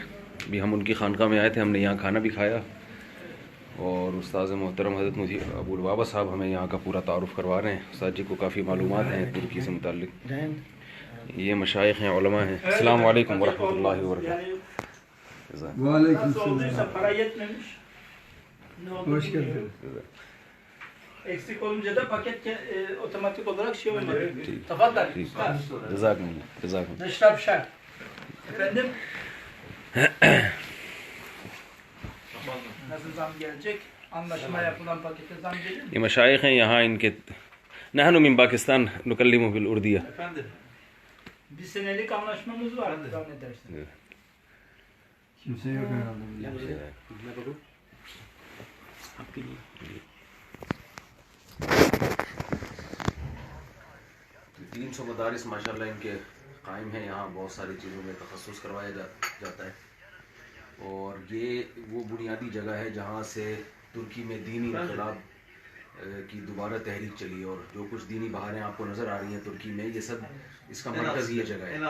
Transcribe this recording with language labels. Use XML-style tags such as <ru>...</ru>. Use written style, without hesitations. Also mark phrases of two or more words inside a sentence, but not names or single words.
<ur>ابھی ہم ان کی خانقاہ میں آئے تھے، ہم نے یہاں کھانا بھی کھایا، اور استاذ محترم حضرت مفتی ابو البابا صاحب ہمیں یہاں کا پورا تعارف کروا رہے ہیں۔ استاد جی کو کافی معلومات ہیں ترکی سے متعلق۔ یہ مشائخ ہیں، علماء ہیں۔</ur> <ar>السلام علیکم ورحمۃ اللہ وبرکاتہ۔ وعلیکم السلام.</ar> <tr>Hoş geldin. Eksik olunca da paket otomatik olarak şey olmadı. Tafaddal. جزاکم Neşrab şer. Efendim? Nasıl zam gelecek? Anlaşma yapılan pakete zam gelir mi?</tr> <ur>یہ مشائخ ہیں یہاں، ان کے</ur> <ar>نحن من پاکستان نکلم بالاردیہ۔</ar> <tr>Efendim? Bir senelik anlaşmamız var zannedersin. Kimse yok herhalde.</tr> <ur>300 مدارس ماشاءاللہ ان کے قائم ہیں یہاں، بہت ساری چیزوں میں تخصص کروایا جاتا ہے، اور یہ وہ بنیادی جگہ ہے جہاں سے ترکی میں دینی انقلاب کی دوبارہ تحریک چلی، اور جو کچھ دینی بہاریں آپ کو نظر آ رہی ہیں ترکی میں، یہ سب اس کا مرکز یہ جگہ ہے۔</ur>